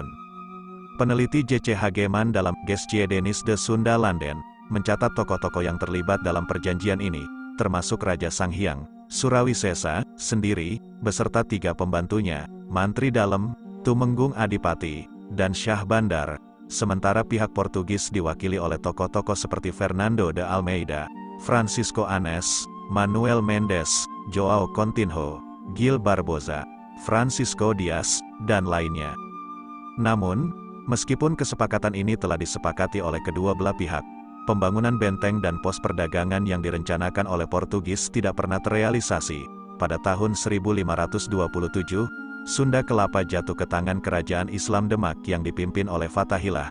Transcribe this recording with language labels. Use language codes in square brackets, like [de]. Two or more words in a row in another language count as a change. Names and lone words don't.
[id] Peneliti J.C. Hageman dalam Geschiedenis de Sunda-Landen mencatat tokoh-tokoh yang terlibat dalam perjanjian ini, termasuk Raja Sanghyang Surawisesa sendiri, beserta 3 pembantunya, Mantri Dalem, Tumenggung Adipati, dan Syah Bandar, sementara pihak Portugis diwakili oleh tokoh-tokoh seperti Fernando de Almeida, Francisco Anes, Manuel Mendes, João Coutinho, Gil Barbosa, Francisco Dias, dan lainnya. Namun, meskipun kesepakatan ini telah disepakati oleh kedua belah pihak, pembangunan benteng dan pos perdagangan yang direncanakan oleh Portugis tidak pernah terrealisasi. Pada tahun 1527, Sunda Kelapa jatuh ke tangan kerajaan Islam Demak yang dipimpin oleh Fathahillah.